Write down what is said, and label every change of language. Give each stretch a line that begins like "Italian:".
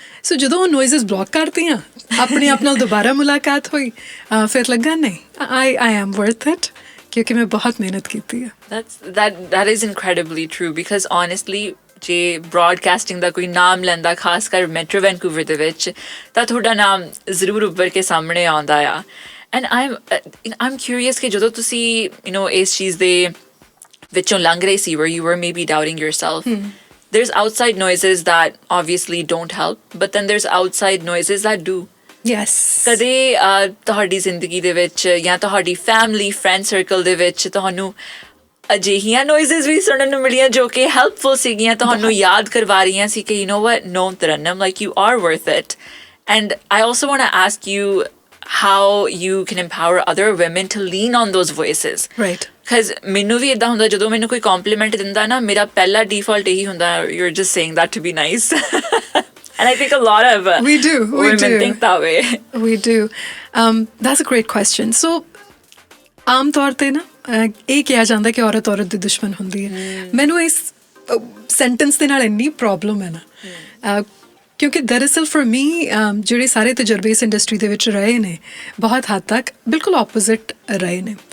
Punjabi: ਸੋ ਜਦੋਂ ਉਹ ਨੋਇਜ਼ਸ ਬਲੌਕ ਕਰਤੀਆਂ, ਆਪਣੇ ਆਪ ਨਾਲ ਦੁਬਾਰਾ ਮੁਲਾਕਾਤ ਹੋਈ, ਫਿਰ ਲੱਗਾ ਨਹੀਂ
English: I am worth it,
Punjabi: ਕਿਉਂਕਿ ਮੈਂ ਬਹੁਤ ਮਿਹਨਤ ਕੀਤੀ ਹੈ।
English: That is incredibly true, because honestly
Punjabi: ਜੇ ਬ੍ਰੌਡਕਾਸਟਿੰਗ ਦਾ ਕੋਈ ਨਾਮ ਲੈਂਦਾ, ਖਾਸ ਕਰ ਮੈਟਰੋ ਵੈਨਕੂਵਰ ਦੇ ਵਿੱਚ, ਤਾਂ ਤੁਹਾਡਾ ਨਾਮ ਜ਼ਰੂਰ ਉੱਭਰ ਕੇ ਸਾਹਮਣੇ ਆਉਂਦਾ ਆ।
English: and I'm curious
Punjabi: ਕਿ ਜਦੋਂ ਤੁਸੀਂ ਇਸ ਚੀਜ਼ ਦੇ ਵਿੱਚੋਂ ਲੰਘ ਰਹੇ ਸੀ,
English: where you were maybe doubting yourself, there's outside noises that obviously don't help, but then there's outside noises that do. Yes.
Punjabi: ਕਦੇ ਤੁਹਾਡੀ ਜ਼ਿੰਦਗੀ ਦੇ ਵਿੱਚ ਜਾਂ ਤੁਹਾਡੀ ਫੈਮਿਲੀ ਫਰੈਂਡ ਸਰਕਲ ਦੇ ਵਿੱਚ ਤੁਹਾਨੂੰ ਅਜਿਹੀਆਂ ਨੋਇਜ਼ਸ ਵੀ ਸੁਣਨ ਨੂੰ ਮਿਲੀਆਂ ਜੋ ਕਿ ਹੈਲਪਫੁਲ ਸੀਗੀਆਂ, ਤੁਹਾਨੂੰ ਯਾਦ ਕਰਵਾ ਰਹੀਆਂ ਸੀ ਕਿ
English: no, Tarannum, like, you are worth it. And I also want to ask you how you can empower other women to lean on those voices. Right.
Punjabi: Because ਮੈਨੂੰ ਵੀ ਇੱਦਾਂ ਹੁੰਦਾ, ਜਦੋਂ ਮੈਨੂੰ ਕੋਈ compliment ਦਿੰਦਾ ਨਾ, ਮੇਰਾ ਪਹਿਲਾ default ਇਹੀ ਹੁੰਦਾ,
English: you're just saying that to be nice. And I think a lot of women think that way. We do. That's a great question.
Punjabi: So ਆਮ ਤੌਰ 'ਤੇ ਨਾ ਇਹ ਕਿਹਾ ਜਾਂਦਾ ਕਿ ਔਰਤ ਦੀ ਦੁਸ਼ਮਣ ਹੁੰਦੀ ਹੈ। ਮੈਨੂੰ ਇਸ ਸੈਂਟੈਂਸ ਦੇ ਨਾਲ ਇੰਨੀ ਪ੍ਰੋਬਲਮ ਹੈ ਨਾ, ਕਿਉਂਕਿ ਦਰਅਸਲ
English: for me
Punjabi: ਜਿਹੜੇ ਸਾਰੇ ਤਜਰਬੇ ਇਸ ਇੰਡਸਟਰੀ ਦੇ ਵਿੱਚ ਰਹੇ ਨੇ, ਬਹੁਤ ਹੱਦ ਤੱਕ ਬਿਲਕੁਲ ਆਪੋਜ਼ਿਟ ਰਹੇ ਨੇ।